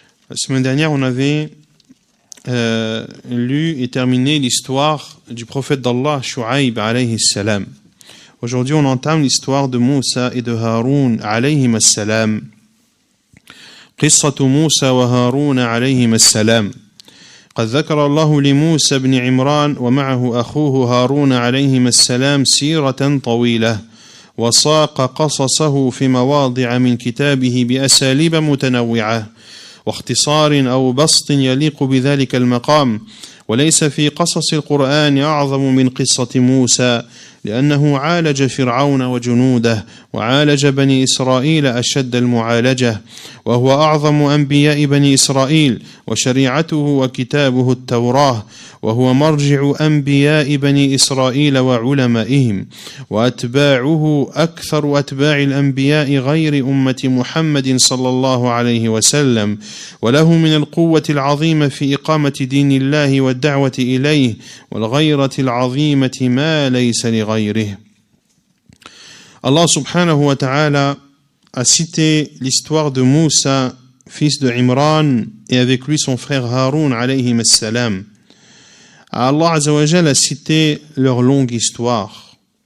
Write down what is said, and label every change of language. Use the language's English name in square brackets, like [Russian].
[French] La semaine dernière, on avait lu et terminé l'histoire du prophète d'Allah Shu'aib alayhi salam. Aujourd'hui, on entame l'histoire de Moussa et de Haroun alayhim as-salam. [Arabic] قصة موسى وهارون عليهما السلام. قد ذكر الله لموسى بن عمران ومعه أخوه هارون عليهما السلام سيرة طويلة، وساق قصصه في مواضع من كتابه بأساليب متنوعة واختصار أو بسط يليق بذلك المقام، وليس في قصص القرآن أعظم من قصة موسى، لأنه عالج فرعون وجنوده وعالج بني إسرائيل أشد المعالجة، وهو أعظم أنبياء بني إسرائيل، وشريعته وكتابه التوراة، وهو مرجع أنبياء بني إسرائيل وعلمائهم، وأتباعه أكثر أتباع الأنبياء غير أمة محمد صلى الله عليه وسلم، وله من القوة العظيمة في إقامة دين الله والدعوة إليه والغيرة العظيمة ما ليس لغيره. [French] Allah subhanahu wa ta'ala a cité l'histoire de Moussa, fils de Imran, et avec lui son frère Haroun alayhim as-salam. Allah azza wa jalla a cité leur longue histoire.